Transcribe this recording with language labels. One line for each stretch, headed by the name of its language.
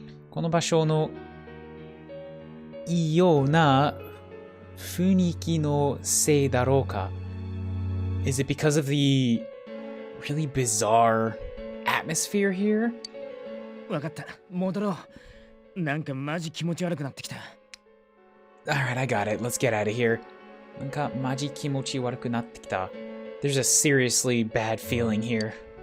Japanese: この場所の異様な雰囲気のせいだろうか?
English: Is it because of the really bizarre atmosphere here?
Japanese: わかった、戻ろう。なんかマジ気持ち悪くなってきた。
English: Alright, I got it. Let's get out of here.
Japanese: なんかマジ気持ち悪くなってきた。
English: There's a seriously bad feeling here.